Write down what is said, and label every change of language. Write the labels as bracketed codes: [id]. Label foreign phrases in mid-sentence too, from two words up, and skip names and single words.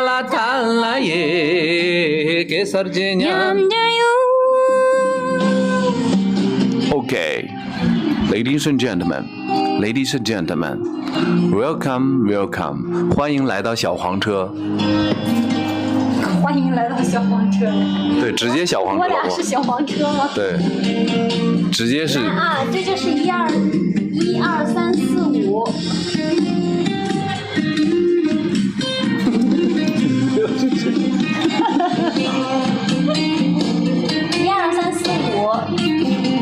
[en] la ta la ye ke sarje nyam Okay, ladies and gentlemen, welcome, [zh] 欢迎来到小黄车。欢迎来到小黄车。对，直接小黄车。我俩是小黄车吗？对，直接是。啊，这就是1、2、3、4、5。1、2、3、4、5。